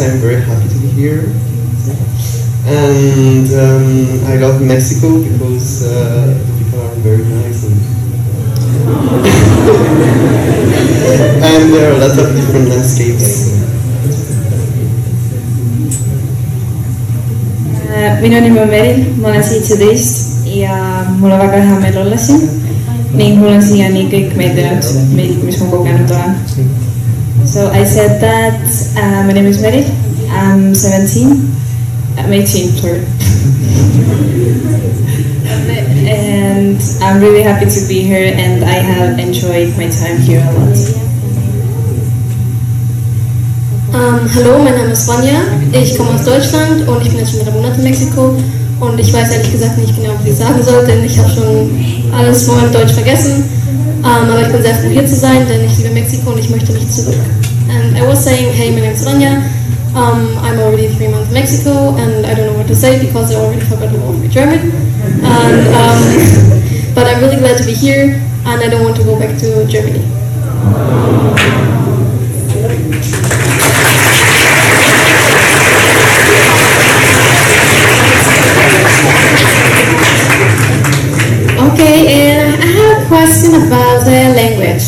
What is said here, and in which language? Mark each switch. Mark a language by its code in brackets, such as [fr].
[en] I'm very happy to be here, and I love Mexico because the people are very nice and there are a lot of different landscapes. [et] Minu nimi on Meril, ma olen siit südist ja mulle väga hea meel olla siin ning mul on siiani kõik meeldinud, mis ma kogenud olen. [en] So I said that my name is Meril, I'm 17, I'm 18, sorry. And I'm really happy to be here and I have enjoyed my time here a lot. [de] Hallo, mein Name ist Vanya, ich komme aus Deutschland und ich bin jetzt schon 3 Monate in Mexiko und ich weiß ehrlich gesagt nicht genau, was ich sagen soll, denn ich habe schon alles von meinem Deutsch vergessen, aber ich bin sehr froh hier zu sein, denn ich liebe Mexiko und ich möchte nicht zurück. [en] And I was saying, hey, my name is Vanya, I'm already 3 months in Mexico and I don't know what to say because I already forgot all of my German, and, but I'm really glad to be here. and I don't want to go back to Germany. Okay, and I have a question about the language.